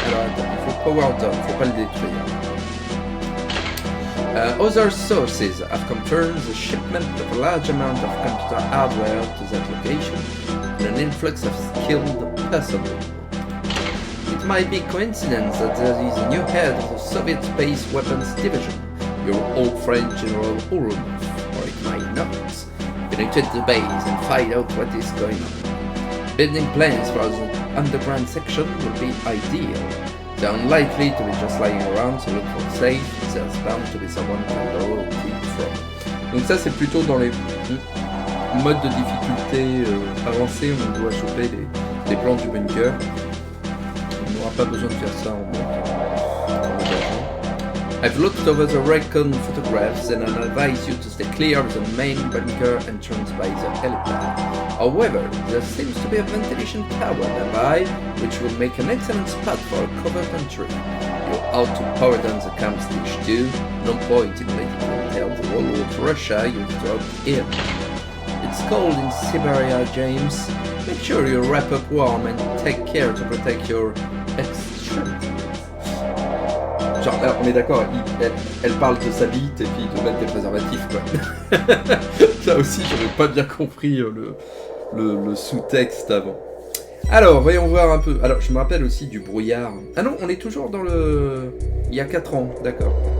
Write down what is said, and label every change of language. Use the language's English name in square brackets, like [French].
[French] Alors attends, il faut [English] power down, [French] faut pas le détruire. [English] Other sources have confirmed the shipment of a large amount of computer hardware to that location and an influx of skilled personnel. It might be coincidence that there is a new head of the Soviet Space Weapons Division, your old friend General Urumov, or it might not. Penetrate the base and find out what is going on. Building plans for the underground section will be ideal. They're unlikely to be just lying around, so look for safe. There's bound to be someone to borrow quick from. [French] Donc ça c'est plutôt dans les modes de difficulté avancés, on doit choper les plans du bunker. On n'aura pas besoin de faire ça en mode agent. [English] I've looked over the recon photographs and I advise you to stay clear of the main bunker entrance by the helipad. However, there seems to be a ventilation tower nearby, which will make an excellent spot for a covert entry. You're out to power down the camp stage too. No point in letting them tell the whole of Russia you've dropped in. It's cold in Siberia, James. Make sure you wrap up warm and take care to protect your extremities. [French] Genre là, on est d'accord, elle parle de sa bite et puis de mettre des préservatifs quoi. Ça aussi, j'avais pas bien compris le sous-texte avant. Alors, voyons voir un peu. Alors, je me rappelle aussi du brouillard. Ah non, on est toujours dans le... Il y a 4 ans, d'accord.